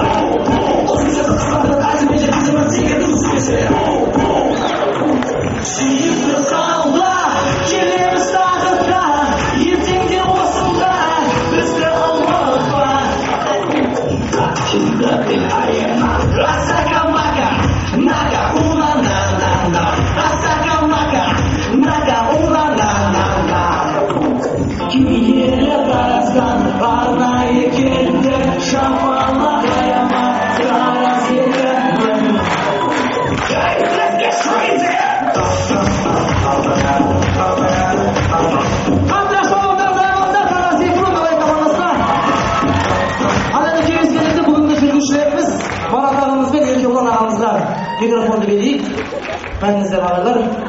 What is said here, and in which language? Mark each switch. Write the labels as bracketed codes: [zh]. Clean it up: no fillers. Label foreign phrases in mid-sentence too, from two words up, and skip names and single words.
[kk] Осы сөзді қысқартып әзіме жеткіземіз деген үзбесе. Сүйікті қалда, келеміз тағы да, ертеңде осында бізді ұмытпа. Асакамака, нага уна на на на. Асакамака, нага уна на на на. Киелі тараздан арнайы келді, шапалақ аяма тараз екенмін. [en] Let's get crazy! [kk] Марат ағамыз бен Еркебұлан ағамызға микрофонды берейік. Мәніңіздер ағайлар.